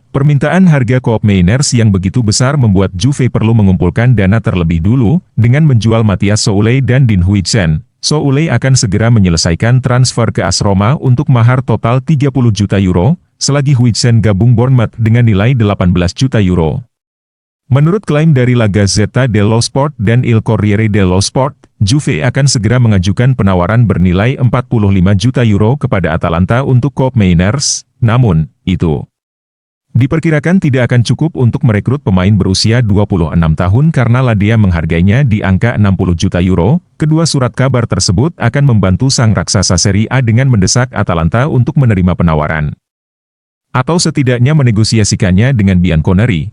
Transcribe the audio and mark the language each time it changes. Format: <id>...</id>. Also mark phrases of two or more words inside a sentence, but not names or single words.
<id>Permintaan harga Koopmeiners yang begitu besar membuat Juve perlu mengumpulkan dana terlebih dulu, dengan menjual Matthias Soulé dan Dean Huijsen. Soulé akan segera menyelesaikan transfer ke AS Roma untuk mahar total 30 juta euro, selagi Huijsen gabung Bournemouth dengan nilai 18 juta euro. Menurut klaim dari La Gazzetta dello Sport dan Il Corriere dello Sport, Juve akan segera mengajukan penawaran bernilai 45 juta euro kepada Atalanta untuk Koopmeiners, namun, itu diperkirakan tidak akan cukup untuk merekrut pemain berusia 26 tahun karena Ladea menghargainya di angka 60 juta euro. Kedua surat kabar tersebut akan membantu sang raksasa Serie A dengan mendesak Atalanta untuk menerima penawaran, atau setidaknya menegosiasikannya dengan Bianconeri.</id>